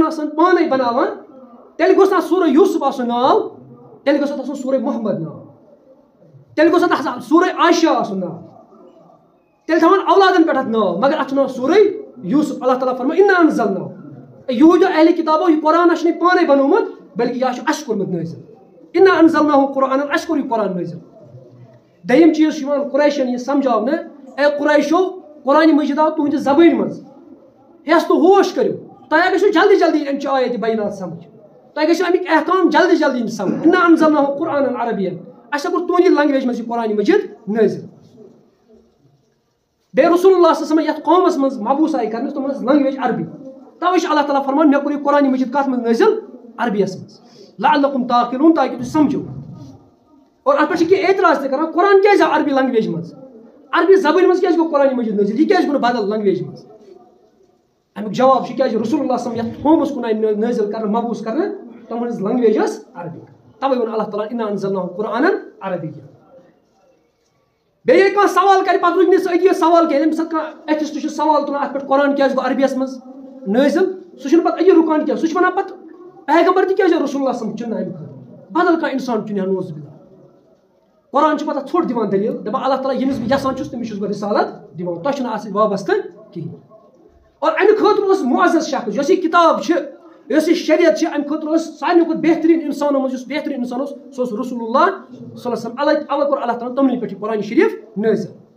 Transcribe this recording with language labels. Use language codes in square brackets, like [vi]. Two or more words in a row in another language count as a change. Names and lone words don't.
[ks] آسان پانے بناوان تیٚلہِ گوٚژھ نہٕ سورہ یوٗسف آسُن ناو تیٚلہِ گوٚژھ اَتھ آسُن سورہ محمد ناو تیٚلہِ گوٚژھ اَتھ آسُن سورہ عائشہ آسُن ناو تیٚلہِ تھاوان اولادن پٮ۪ٹھ اَتھ ناو مگر اَتھ چھُ ناو سورہ یوٗسف اللہ تعالیٰ فرمان [ar] اِنا انزلناہُ [ks] یہوٗدیو اہلِ کِتابو یہِ قرآن چھُنہٕ یہِ پانے بنومُت بلکہِ یہِ چھُ اَسہِ کوٚرمُت نٲزِل [ar] اِنا انزلناہُ قرآنًا [ks] اَسہِ کوٚر یہِ قرآن نٲزِل دوٚیِم چیٖز چھُ یِوان قُریشن یہِ سمجھاونہٕ اے قُریشو قرآنِ مجیٖد آو تُہنٛدِ زبٲنۍ منٛز ہیٚس تہٕ ہوش کٔرِو تۄہہِ گژھِو جلدی جلدی اَمہِ چہِ آیتہِ بینات سمجھ تۄہہِ گژھِو اَمِکۍ احکام جلدی جلدی یِن سمجھ [ar] اِنا انزلناہُ قرآنًا عربیًّا [ks] اَسہِ کوٚر تُہنٛدِ لنگویج منٛز یہِ قرآنِ مجیٖد نٲزِل بیٚیہِ [ar] رسول اللہ صلی اللہ علیہ وسلم [ks] یتھ قومس منٛز مبوٗس آیہِ کرنہٕ تِمن ٲس لنگویج عربی تَوے چھُ اللہ تعالیٰ فرمان مےٚ کوٚر یہِ قرآنِ مجیٖد کتھ منٛز نٲزِل عربیَس منٛز [ar] لعلکم تعقلون [ks] تاکہِ تُہۍ سمجھو اور اَتھ پٮ۪ٹھ چھِ کینٛہہ اعتراض تہِ کران قرآن کیازِ آو عربی لنگویج منٛز عربی زبٲنۍ منٛز کیازِ گوٚو قرآنِ مجیٖد نٲزِل یہِ کیازِ گوٚو نہٕ بدل لنگویج منٛز امیُک جواب چھُ کیازِ [ar] رسول اللہ صلی اللہ علیہ وسلم [ks] یتھ قومس کُن آیہِ نٲزِل کرنہٕ مبوٗس کرنہٕ تِمن ہٕنٛز لنگویج ٲس عربی تَوے ووٚن اللہ تعالیٰ [ar] اِنا انزلناہُ قرآنًا عربیًّا [ks] بیٚیہِ ییٚلہِ کانٛہہ سوال کرِ پتہٕ رُکہِ نہٕ سُہ أتی سوال کینٛہہ ییٚمہِ ساتہٕ کانٛہہ ایتھِسٹ چھُ سوال تُلان اَتھ پٮ۪ٹھ قرآن کیازِ گوٚو عربیَس منٛز نٲزِل سُہ چھُنہٕ پتہٕ أتی رُکان کینٛہہ سُہ چھُ وَنان پتہٕ پیغمبر تہِ کیازِ [ar] رسول اللہ صلی اللہ علیہ وسلم [ks] چُنہِ اَمہِ خٲطرٕ بدل کانٛہہ اِنسان چُنہِ ہا نوز بِلا قرآن چھُ پتہٕ ژھوٚٹ دِوان دٔلیٖل دَپان اللہ تعالیٰ ییٚمِس بہٕ یژھان چھُس تٔمِس چھُس بہٕ رِسالت دِوان تۄہہِ چھُنہٕ اَتھ سۭتۍ وابستہٕ کِہیٖنۍ اور اَمہِ خٲطرٕ اوس مُعزز شخص یۄس یہِ کِتاب چھِ یۄس یہِ شریعت چھِ اَمہِ خٲطرٕ اوس ساروی کھۄتہٕ بہتریٖن اِنسانو منٛز یُس بہتریٖن اِنسان اوس سُہ اوس رسول اللہ صلی اللہ علیہ وسلم اَوے کوٚر اللہ تعالیٰ تِمنٕے پٮ۪ٹھ یہِ قرآنِ شریٖف نٲزِل